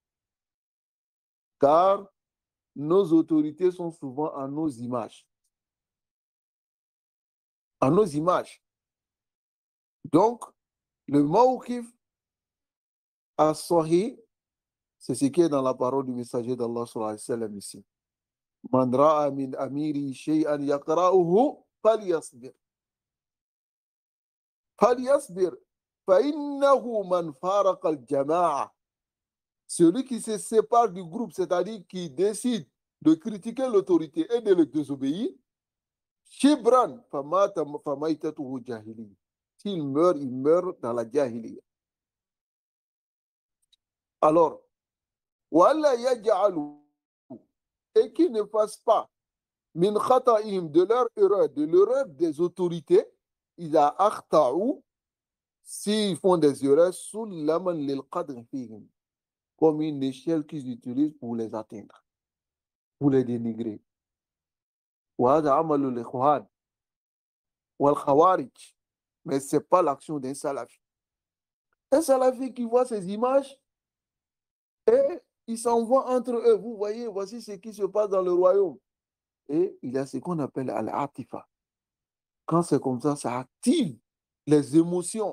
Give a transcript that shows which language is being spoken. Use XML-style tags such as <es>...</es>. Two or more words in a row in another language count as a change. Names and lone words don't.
<fr>Car nos autorités sont souvent à nos images. À nos images. Donc, le</fr> <ar>موقف الصحيح,</ar> <fr>c'est ce qui est dans la parole du messager d'Allah</fr> <ar>صلى الله عليه وسلم</ar> <fr>ici.</fr> <ar>من رأى من أميري شيئا يقرؤه فليصبر. فليصبر. فإنه من فارق الجماعة.</ar> <fr>Celui qui se sépare du groupe, c'est-à-dire qui décide de critiquer l'autorité et de le désobéir,</fr> <ar>شبرا، فميتته جاهلي.</ar> <fr>S'il meurt, il meurt dans la jahiliya. Alors,</fr> <ar>ولا يجعل,</ar> <fr>et qui ne fasse pas</fr> <ar>من خطئهم,</ar> <fr>de l'erreur des autorités, ils a akhta'u, s'ils font des erreurs,</fr> <ar>سلما للقدر فيهم,</ar> <fr>comme une échelle qu'ils utilisent pour les atteindre, pour les dénigrer.</fr> <ar>وهذا عمل الإخوان والخوارج.</ar> <fr>Mais ce n'est pas l'action d'un salafi. Un salafi qui voit ces images et ils s'envoient entre eux. Vous voyez, voici ce qui se passe dans le royaume. Et il y a ce qu'on appelle al-atifa. Quand c'est comme ça active les émotions.</fr>